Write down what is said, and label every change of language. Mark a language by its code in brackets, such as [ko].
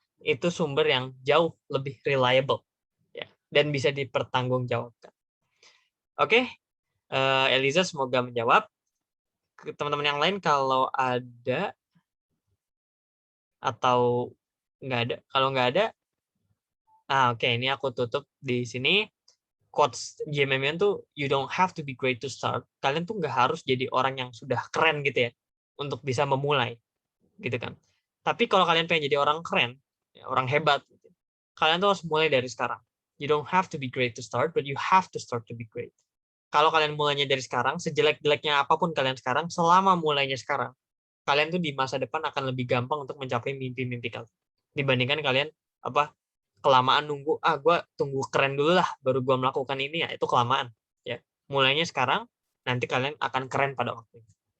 [id] Itu sumber yang jauh lebih reliable ya, dan bisa dipertanggungjawabkan. Oke. Eliza semoga menjawab. Teman-teman yang lain kalau ada atau nggak ada, kalau nggak ada, oke, ini aku tutup di sini. [en] Quotes GMMUN tuh, you don't have to be great to start. [id] Kalian tuh nggak harus jadi orang yang sudah keren gitu ya untuk bisa memulai, gitu kan. Tapi kalau kalian pengen jadi orang keren, ya, orang hebat, gitu, kalian tuh harus mulai dari sekarang. [en] You don't have to be great to start, but you have to start to be great. [id] Kalau kalian mulainya dari sekarang, sejelek-jeleknya apapun kalian sekarang, selama mulainya sekarang, kalian tuh di masa depan akan lebih gampang untuk mencapai mimpi-mimpi kalian. Dibandingkan kalian kelamaan nunggu, gue tunggu keren dulu lah, baru gue melakukan ini, ya itu kelamaan. Ya, mulainya sekarang, nanti kalian akan keren pada waktunya.